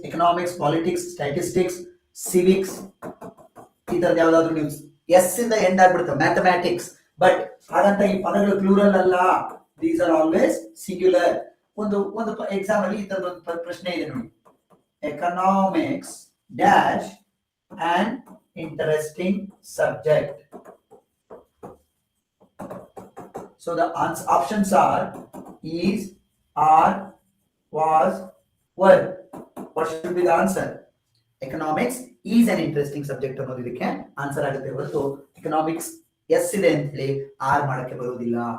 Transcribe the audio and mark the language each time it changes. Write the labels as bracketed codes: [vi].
[kn] Economics, politics, statistics, civics, ಈ ತರದ ಯಾವ್ದಾದ್ರು ನೀವು ಎಸ್ ಇಂದ ಎಂಡ್ ಆಗ್ಬಿಡುತ್ತೆ. ಮ್ಯಾಥಮ್ಯಾಟಿಕ್ಸ್. ಬಟ್ ಹಾಗಂತ ಈ ಪದಗಳು ಪ್ಲೂರಲ್ ಅಲ್ಲ, [en] These are always singular. [kn] ಒಂದು ಎಕ್ಸಾಮ್ ಅಲ್ಲಿ ಈ ತರದ ಒಂದು ಪ್ರಶ್ನೆ ಇದೆ ನೋಡಿ. [en] Economics dash an interesting subject. So the options are is, are, was, were. What should be the answer? Economics is an interesting subject [kn] ಅನ್ನೋದು ಇದಕ್ಕೆ ಆನ್ಸರ್ ಆಗುತ್ತೆ ಹೊರತು economics ಎಸ್ ಇದೆ ಅಂತ ಹೇಳಿ ಆರ್ ಮಾಡಕ್ಕೆ ಬರೋದಿಲ್ಲ.